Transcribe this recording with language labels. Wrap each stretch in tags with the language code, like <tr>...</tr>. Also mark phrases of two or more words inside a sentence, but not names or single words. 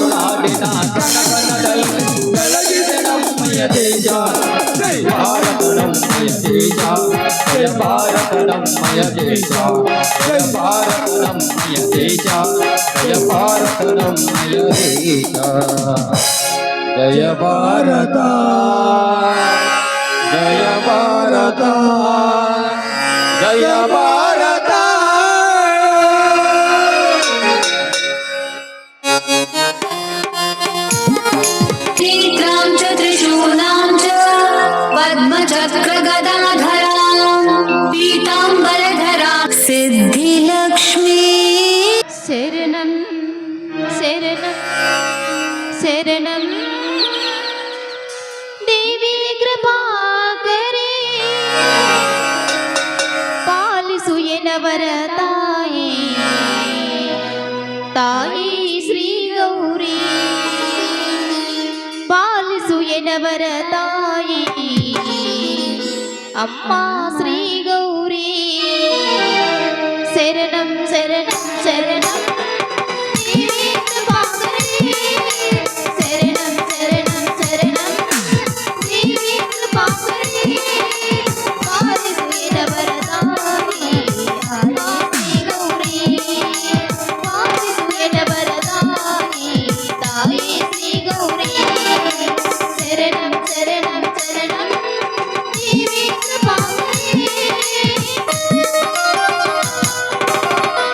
<kn>ನಾಡಿನ ಕಣಕಣದಲ್ಲಿ ಬೆಳಗಿದೆ ನಮ್ಮಯ ದೇಶ ಜೈ ಭಾರತ ನಮ್ಮಯ ದೇಶ ಜಯ ಭಾರತ ನಮ್ಮಯ ದೇಶ ಜಯ ಭಾರತ ನಮ್ಮಯ ದೇಶ ಜಯ ಭಾರತ ನಮ್ಮಯ ದೇಶ ಜಯ ಭಾರತ ಜಯ ಭಾರತ ಜಯ ಭಾರತ</kn> <sa>नेत्रां च त्रिशूलां च पद्मचक्रगदाधरां पीताम्बरधरां सिद्धिलक्ष्मी शरणं शरणं शरणं देवी कृपाकरे</sa> <kn>ಪಾಲಿಸು ಎನವರ ತಾಯಿ ತಾಯಿ ಶ್ರೀ ಗೌರಿ ಪಾಲಿಸು ಎನವರ ತಾಯಿ ಅಮ್ಮ ಶ್ರೀ ಗೌರಿ</kn> <sa>ಶರಣಂ ಶರಣಂ ಶರಣಂ ದೇವಿ ಕೃಪಾಕರೇ ಶರಣಂ ಶರಣಂ ಶರಣಂ ದೇವಿ ಕೃಪಾಕರೇ</sa> <kn>ಪಾಲಿಸು ಎನವರ ತಾಯಿ ಅಮ್ಮ ಶ್ರೀ ಗೌರಿ ಪಾಲಿಸು ಎನವರ ತಾಯಿ ತಾಯಿ ಶ್ರೀ ಗೌರಿ</kn> <sa>ಶರಣಂ ಶರಣಂ ಶರಣಂ ದೇವಿ ಕೃಪಾಕರೇ</sa>